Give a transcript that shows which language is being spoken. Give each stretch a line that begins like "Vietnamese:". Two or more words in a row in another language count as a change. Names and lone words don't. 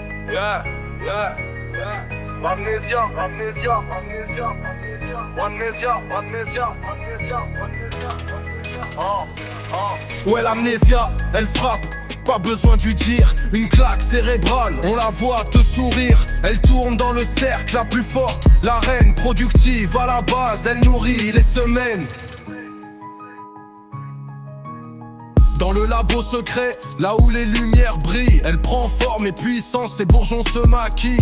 English: yeah, yeah, yeah. Amnesia, amnesia, amnesia, amnesia, amnesia, amnesia, amnesia, amnesia.
French: Ouais, l'amnésia, elle frappe, pas besoin du dire. Une claque cérébrale, on la voit te sourire. Elle tourne dans le cercle la plus forte. La reine productive à la base, elle nourrit les semaines. Dans le labo secret, là où les lumières brillent, elle prend forme et puissance, ses bourgeons se maquillent.